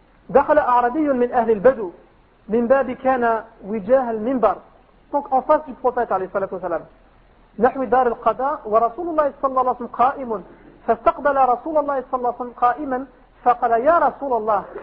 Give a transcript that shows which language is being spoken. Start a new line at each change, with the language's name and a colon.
Arabic: دخل أعرابي من أهل البدو من باب كان وجاه المنبر.
French: Donc en face du prophète عليه الصلاة والسلام.
Arabic: نحو دار القضاء ورسول الله صلى الله عليه وسلم قائم فاستقبل رسول الله صلى الله عليه وسلم قائما فقال يا رسول الله.